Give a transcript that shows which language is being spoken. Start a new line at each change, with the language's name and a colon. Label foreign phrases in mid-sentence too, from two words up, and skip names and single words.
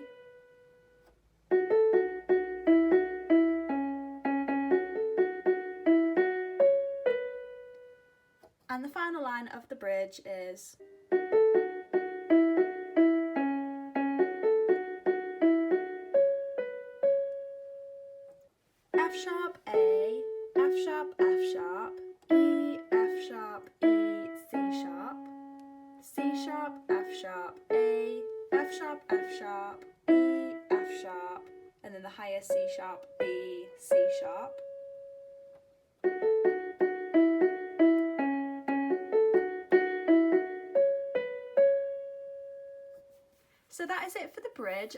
English: And the final line of the bridge is F sharp, A, F sharp, F sharp, E, F sharp, E, C sharp, C sharp, F sharp, A, F sharp, F sharp, E, F sharp, and then the higher C sharp, B, C sharp. So that is it for the bridge.